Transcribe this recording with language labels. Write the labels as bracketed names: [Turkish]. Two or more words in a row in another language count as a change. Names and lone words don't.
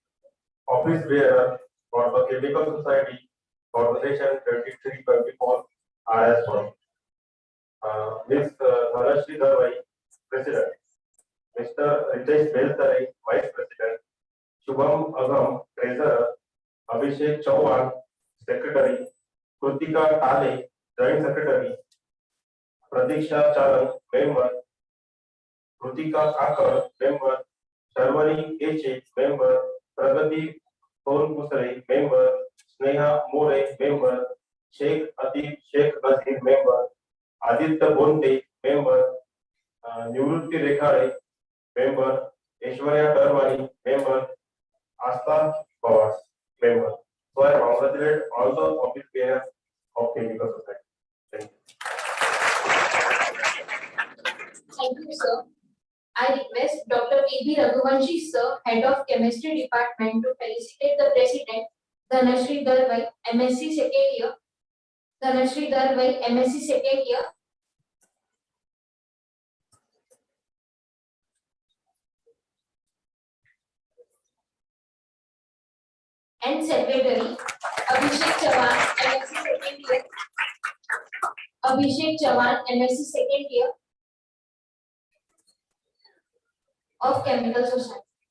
[English] Office bearer for the Chemical Society for the session 23-24 are as follows. Ms. Dhanashree Dharwai, President. Mr. Ritesh Beltare, Vice President. Shubham Agam, Treasurer. Abhishek Chauhan, Secretary. Krutika Tale, Joint Secretary. Pradiksha Charan, Member. Krutika Kakar, Member. Sharwani Keche, Member. Pragati Tonkusare, Member. Sneha More, Member. Sheikh Atif Sheikh Nazir, Member. Aditya Bonte, Member. Nivrutti Rekhare, Member. Aishwarya Tarwani, Member. Asta Pawar, Member. So I congratulate all the office bearers of Chemical Society. Thank you. Thank you, sir. I request Dr. P.B. Raghuvanshi, sir, Head of Chemistry Department, to felicitate the President, Dhanashree Dharwai, MSc second year. Dhanashree Dharwai, MSc second year. And Secretary, Abhishek Chavan, MSc second year. Abhishek Chavan, MSc second year of Chemical Society.